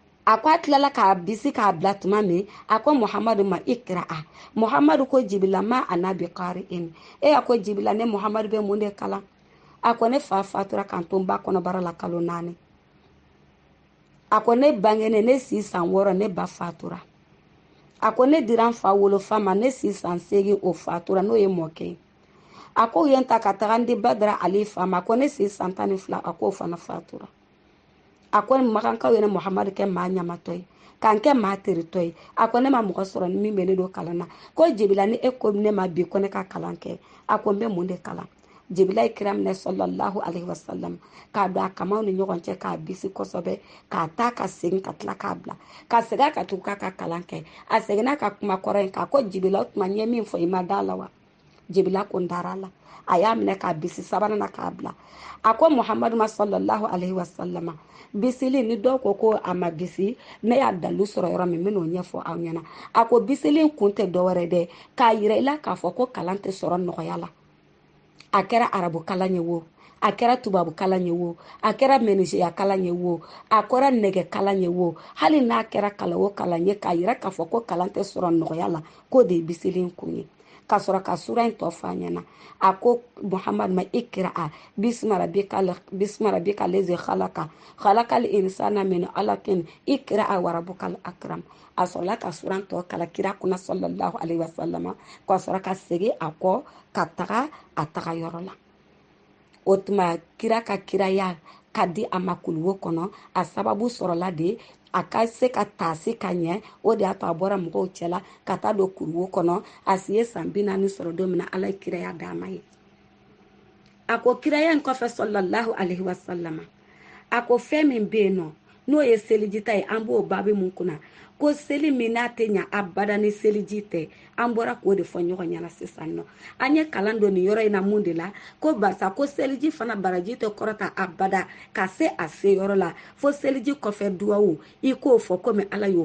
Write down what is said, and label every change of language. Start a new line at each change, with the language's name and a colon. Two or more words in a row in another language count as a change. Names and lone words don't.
Bambara: ako atilala k'a bisi k'a bila tuma min a ko Muhamadu ma ikra Muhamadu ko Jibila ma
Arabic: ما أنا بقارئ
Bambara: a ko Jibila ne Muhamadu bɛ mun de kalan a ko ne fa fatura kan to n ba kɔnɔbara la kalo 4 a ko ne bangene ne si san 6 ne ba fatura a ko ne dira n fa wolofa ma ne si san 8 o fatura n'o ye mɔkɛ a ko u ye n ta ka taga n di Badara Ali fa ma a ko ne si san 12 a ko o fana fatura a ko makankaw ye ne Muhamadu kɛ maa ɲamatɔ ye k'an kɛ maa teritɔ ye a ko ne ma mɔgɔ sɔrɔ ni min bɛ ne don kalan na ko Jibila ni e ko ne ma bi ko ne ka kalan kɛ a ko n bɛ mun de kalan Jibila ye kira minɛ
Arabic: صلى الله عليه وسلم
Bambara: k'a don a kamaw ni ɲɔgɔn cɛ k'a bisi kosɛbɛ k'a ta ka segin ka tila k'a bila ka segin ka tugu k'a ka kalan kɛ a seginna ka kuma kɔrɔ in k'a ko Jibila o tuma n ye min fɔ i ma da la wa Jibila ko n dara la a y'a minɛ k'a bisi sabanan na k'a bila a ko Muhamadu ma
Arabic: صلى الله عليه وسلم
Bambara: bisili ni dɔw ko a ma bisi ne y'a dalu sɔrɔ yɔrɔ min n'o ɲɛfɔ aw ɲɛna a ko bisili kun tɛ dɔwɛrɛ dɛ k'a yira i la k'a fɔ ko kalan tɛ sɔrɔ nɔgɔya la a kɛra arabu kalan ye wo a kɛra tubabu kalan ye wo a kɛra menisiya kalan ye wo a kɛra nɛgɛ kalan ye wo hali n'a kɛra kalan o kalan ye k'a yira k'a fɔ ko kalan tɛ sɔrɔ nɔgɔya la k'o de ye bisili kun ye ka sɔrɔ ka sura in tɔ f'a ɲɛna a ko Muhamadu ma
Arabic: اقرأ باسم ربك الذي خلق الإنسان من علق اقرأ وربك الأكرم
Bambara: a sɔrɔla ka sura tɔ kala kira kunna
Arabic: صلى الله عليه وسلم
Bambara: ka sɔrɔ ka segin a kɔ ka taga a taga yɔrɔ la o tuma kira ka kiraya ka di a ma kuluwo kɔnɔ a sababu sɔrɔla de a ka se ka taasi ka ɲɛ o de y'a to a bɔra mɔgɔw cɛla ka taa don kuluwo kɔnɔ a si ye san 40 sɔrɔ don min na ala ye kiraya d'a ma ye a ko kiraya in kɔfɛ
Arabic: صلى الله عليه وسلم
Bambara: a ko fɛn min bɛ yen nɔ n'o ye seliji ta ye an b'o baabi mun kunna ko seli min n'a tɛ ɲa abada ni seliji tɛ an bɔra k'o de fɔ ɲɔgɔn ɲɛna sisan nɔ an ye kalan don nin yɔrɔ in na mun de la ko barisa ko seliji fana baraji tɛ kɔrɔta abada ka se a se yɔrɔ la fo seliji kɔfɛ duwawu i k'o fɔ komi ala y'o